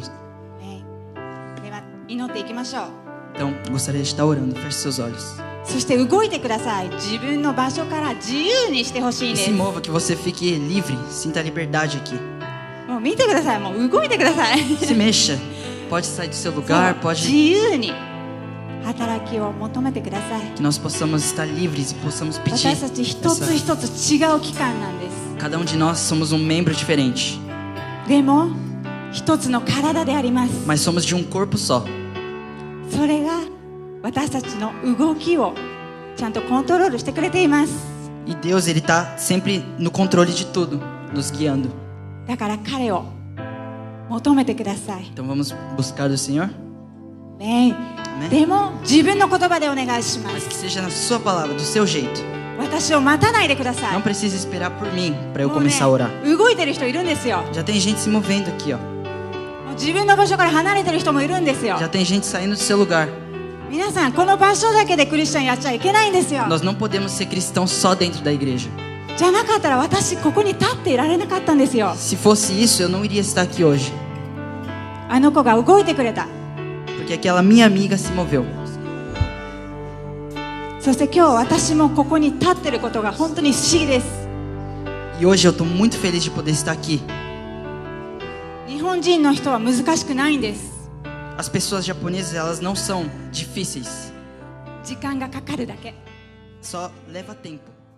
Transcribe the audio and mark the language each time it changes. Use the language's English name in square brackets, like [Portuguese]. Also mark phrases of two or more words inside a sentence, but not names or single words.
[Japanese] ね、では祈っていきましょう。 [Portuguese] Então, gostaria de estar orando. Feche seus olhos. [Japanese] そして動いてください。自分の場所から自由にしてほしい [Portuguese] E [Japanese] んで [Portuguese] se [Japanese] す。 [Portuguese] mova, que você fique livre, sinta a liberdade aqui. [Japanese] もう見てください。もう動いてください。 [Portuguese] Se mexa, pode sair do seu lugar, [Japanese] 自 [Portuguese] pode [Japanese] 由に働きを求めてください。 [Portuguese] que nós possamos estar livres e possamos pedir. [Japanese] 私たち一つ一つ違う機関なんです。 [Portuguese] Cada de nós somos um membro diferente, [Japanese] でも一つの体であります。 [Portuguese] mas somos de um corpo só. [Japanese] それが私たちの動きをちゃんとコントロールしてくれています。 [Portuguese] E Deus, Ele está sempre no controle de tudo, nos guiando. [Japanese] だから彼を求めてください。 [Portuguese] Então vamos buscar do Senhor? [Japanese] ねえ、でも自分の言葉でお願いしま [Portuguese] Mas [Japanese] す。 [Portuguese] que seja na sua palavra, do seu jeito. [Japanese] 私を待たないでください。 [Portuguese] Não precisa esperar por mim para eu [Japanese] もうね [Portuguese] começar a orar. [Japanese] 動いてる人いるんですよ。 [Portuguese] Já tem gente se movendo aqui, ó. [Japanese] もう自分の場所から離れてる人もいるんですよ。 [Portuguese] Já tem gente saindo do seu lugar. [Japanese] 皆さんこの場所だけでクリスチャンやっちゃいけないんですよ。 [Portuguese] Nós não podemos ser cristãos só dentro da igreja. [Japanese] じゃなかったら私ここに立っていられなかったんですよ。 [Portuguese] Se fosse isso, eu não iria estar aqui hoje. [Japanese] あの子が動いてくれた。 [Portuguese] Porque aquela minha amiga se moveu. [Japanese] そして今日私もここに立ってることが本当に不思議です。 [Portuguese] E hoje eu estou muito feliz de poder estar aqui. [Japanese] 日本人の人は難しくないんです。 [Portuguese] As pessoas japonesas, elas não são difíceis. [Japanese] 時間がかかるだけ。 [Portuguese] Só leva tempo.